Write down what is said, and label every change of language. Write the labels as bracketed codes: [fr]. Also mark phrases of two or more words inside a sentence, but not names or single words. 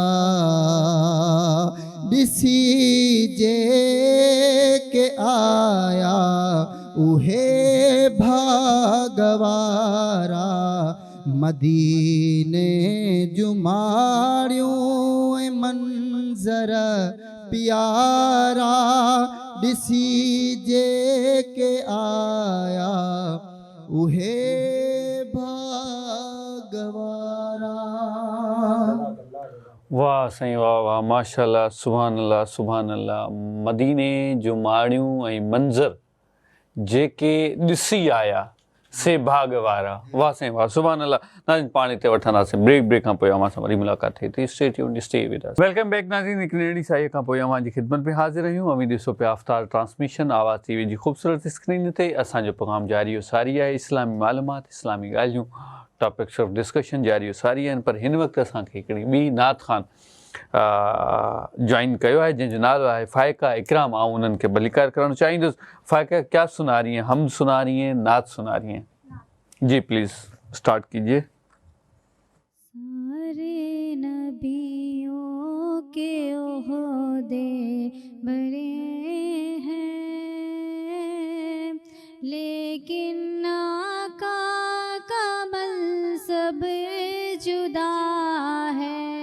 [sd] ॾिसी जे के आया उहे भागवारा मदीने जुमाड़ियों मंजर प्यारा ॾिसी जे के आया उहे भागवारा। वाह साईं वाह वाह [ar] ماشاءالله سبحان الله سبحان الله. [sd] मदीने जो माड़ियूं ऐं मंज़र जेके ॾिसी आया से भाग वारा। वाह साईं वाह [ar] سبحان الله. [sd] नाज़रीन पाण हिते वठंदासीं ब्रेक खां पोइ अव्हां सां वरी मुलाक़ात थिए थी। [en] stay tuned stay with us. welcome back नाज़रीन। [sd] हिकु नंढड़ी साईअ खां पोइ अव्हां जी ख़िदमत में हाज़िर आहियूं। अमीं ॾिसो पिया अफ्तार ट्रांसमिशन आवाज़ टीवी जी ख़ूबसूरत स्क्रीन ते। असांजो प्रोग्राम जारी सारी आहे। इस्लामी मालूमात इस्लामी ॻाल्हियूं [en] topics of discussion [sd] जारी सारी आहिनि। पर हिन वक़्तु असांखे हिकिड़ी ॿी नात ख़ान ज्वाइन कयो आहे जंहिंजो नालो आहे फ़ाइका इकराम। आउं उन्हनि खे भलीकार करणु चाहींदुसि। [ur] فائقہ کیا سنا رہی ہیں؟ ہم سنا رہی ہیں، نعت سنا رہی ہیں? جی پلیز سٹارٹ کیجیے. سارے نبیوں کے عہدے بڑے ہیں لیکن آقا کا منصب جدا ہے.